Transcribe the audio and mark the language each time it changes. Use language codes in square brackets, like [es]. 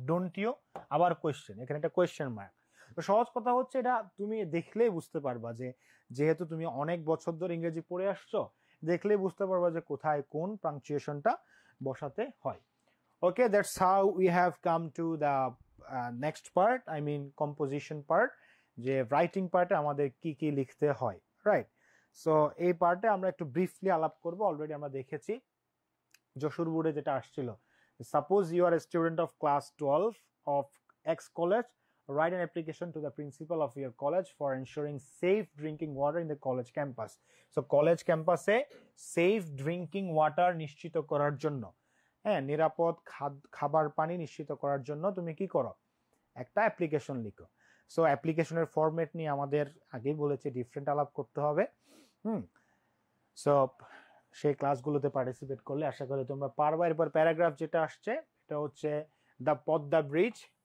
[bn] Don't you, আবার question, এখানে একটা কোয়েশ্চেন মার্ক। তো সহজ কথা হচ্ছে, এটা তুমি দেখলেই বুঝতে পারবা যে যেহেতু তুমি অনেক বছর ধরে ইংরেজি পড়ে আসছো, দেখলেই বুঝতে পারবা যে কোথায় কোন পাংচুয়েশনটা বসাতে হয়। [en] okay, that's how we have come to the next part, I mean composition part, [bn] যে রাইটিং পার্টে আমাদের কি কি লিখতে হয়, [en] Right? [bn] সো এই পার্টে আমরা একটু ব্রিফলি আলাপ করব। অলরেডি আমরা দেখেছি যশোর বোর্ডে যেটা আসছিল, [en] Suppose you are a student of class 12 of X college, write an application to the principal of your college for ensuring safe drinking water in the college campus. So college campus এ safe drinking water [bn] নিশ্চিত করার জন্য হ্যাঁ, নিরাপদ খাবার পানি নিশ্চিত করার জন্য তুমি কি করো, একটা অ্যাপ্লিকেশন লিখো। সো অ্যাপ্লিকেশনের ফরম্যাট নিয়ে আমাদের আগেই বলেছি ডিফারেন্ট আলাপ করতে হবে। সো সেই ক্লাসগুলোতে পার্টিসিপেট করলে আশা করি তোমরা পারবা। এরপর প্যারাগ্রাফ যেটা আসছে এটা হচ্ছে দ্য পদ্মা ব্রিজ।